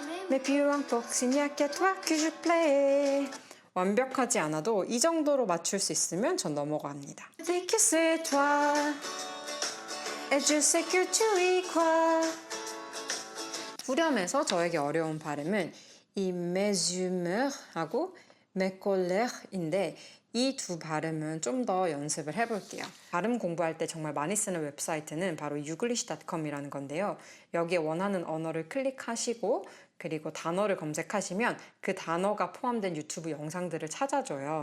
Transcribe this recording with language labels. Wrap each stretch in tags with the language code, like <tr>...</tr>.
<fr>Mais plus importe, s'il n'y a qu'à toi que je plais.</fr> <ko>완벽하지 않아도 이 정도로 맞출 수 있으면 전 넘어갑니다.</ko> <fr>Dès que c'est toi, et je sais que tu y crois.</fr> <ko>후렴에서 저에게 어려운 발음은 이</ko> <fr>mes humeurs</fr> <ko>하고</ko> <fr>mes colères</fr> <ko>인데 이 두 발음은 좀 더 연습을 해볼게요. 발음 공부할 때 정말 많이 쓰는 웹사이트는 바로 youglish.com이라는 건데요. 여기에 원하는 언어를 클릭하시고 그리고 단어를 검색하시면 그 단어가 포함된 유튜브 영상들을 찾아줘요.</ko>